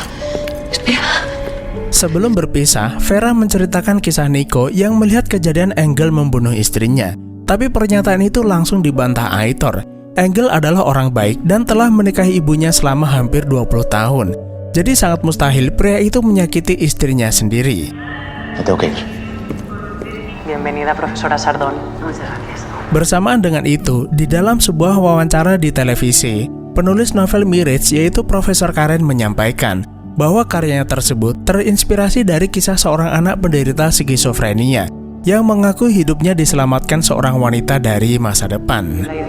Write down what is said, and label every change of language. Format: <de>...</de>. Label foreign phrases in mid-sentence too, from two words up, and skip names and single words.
<id>Sebelum berpisah, Vera menceritakan kisah Nico yang melihat kejadian Engel membunuh istrinya. Tapi pernyataan itu langsung dibantah Aitor. Engel adalah orang baik dan telah menikahi ibunya selama hampir 20 tahun. Jadi sangat mustahil pria itu menyakiti istrinya sendiri.</id> <es>Me tengo que ir. Bienvenida, Profesora Sardón. Muchas gracias.</es> <id>Bersamaan dengan itu, di dalam sebuah wawancara di televisi, penulis novel Mirage yaitu Profesor Karen menyampaikan bahwa karyanya tersebut terinspirasi dari kisah seorang anak penderita skizofrenia yang mengaku hidupnya diselamatkan seorang wanita dari masa depan.</id>